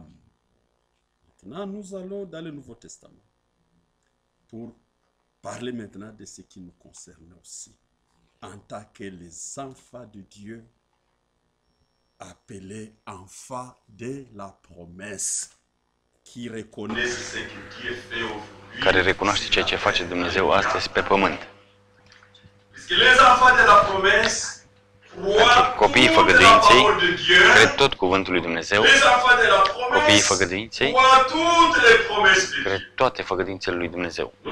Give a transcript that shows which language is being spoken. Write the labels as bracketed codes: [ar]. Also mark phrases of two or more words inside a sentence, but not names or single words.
[fr] Maintenant, nous allons dans le Nouveau Testament pour parler maintenant de ce qui nous concerne aussi, en tant que les enfants de Dieu, appelés enfants de la promesse, qui reconnaissent ce que Dieu fait au [ro] care recunoaște ceea ce face Dumnezeu astăzi pe pământ. Copiii făgăduinței cred tot cuvântul lui Dumnezeu. Copiii făgăduinței cred toate făgăduințele lui Dumnezeu.